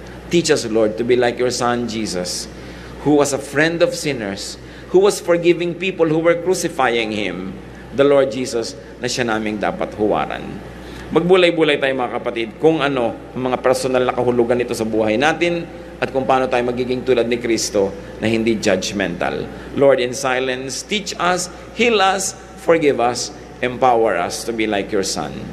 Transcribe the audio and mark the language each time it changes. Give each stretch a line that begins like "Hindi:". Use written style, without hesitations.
English: Teach us, Lord, to be like your Son, Jesus, who was a friend of sinners, who was forgiving people who were crucifying Him, the Lord Jesus,
Filipino: na siya naming dapat huwaran. Magbulay-bulay tayo mga kapatid kung ano ang mga personal na kahulugan nito sa buhay natin at kung paano tayo magiging tulad ni Kristo na hindi judgmental.
English: Lord, in silence, teach us, heal us, forgive us, empower us to be like your Son.